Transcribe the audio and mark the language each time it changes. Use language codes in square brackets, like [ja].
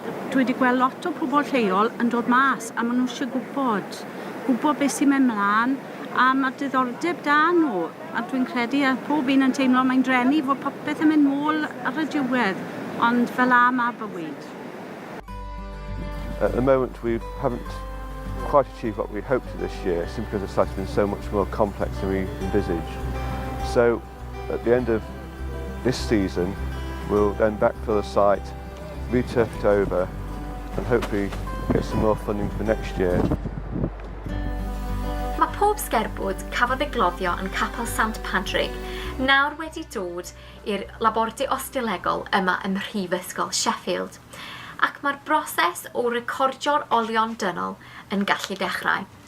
[cy] Dwi wedi gweld lot o pobl lleol yn dod mas a maen nhw eisiau gwybod beth sy'n mynd mlaen a mae diddordeb da nhw. A dwi'n credu a pob un yn teimlo mae'n drenu fod popeth yn mynd nôl ar y diwedd, ond fel am a bywyd. [en] At the moment we haven't quite achieved what we hoped to this year, simply because the site has been so much more complex than we envisaged. So at the end of this season we'll then backfill the site, re-turf it over and hopefully get some more funding for next year. [cy] Mae pob sgerbwd cafodd ei gloddio yn Capel Sant Padrig nawr wedi dod i'r labordy osteolegol yma ym Mhrifysgol Sheffield, ac mae'r broses o recordio'r olion dynol yn gallu dechrau.